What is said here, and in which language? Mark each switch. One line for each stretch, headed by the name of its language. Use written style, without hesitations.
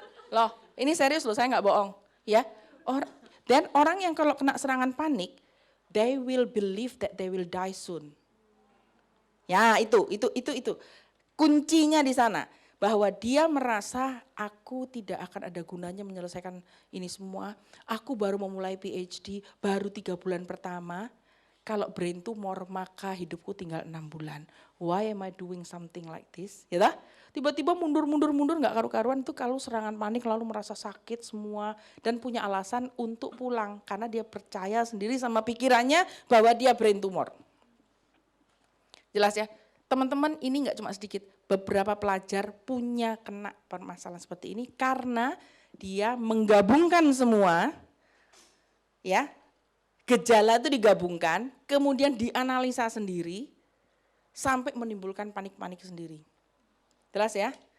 Indonesian: Loh, ini serius loh, saya nggak bohong, ya. Dan orang yang kalau kena serangan panik,
English: they will believe that they will die soon.
Indonesian: Ya, itu. Kuncinya di sana, bahwa dia merasa aku tidak akan ada gunanya menyelesaikan ini semua. Aku baru memulai PhD, baru 3 bulan pertama. Kalau brain tumor maka hidupku tinggal 6 bulan.
English: Why am I doing something like this?
Indonesian: Ya tak? Tiba-tiba mundur nggak karu-karuan itu kalau serangan panik lalu merasa sakit semua dan punya alasan untuk pulang karena dia percaya sendiri sama pikirannya bahwa dia brain tumor. Jelas ya? Teman-teman ini nggak cuma sedikit, beberapa pelajar punya kena permasalahan seperti ini karena dia menggabungkan semua, ya gejala itu digabungkan, kemudian dianalisa sendiri, sampai menimbulkan panik-panik sendiri. Jelas ya?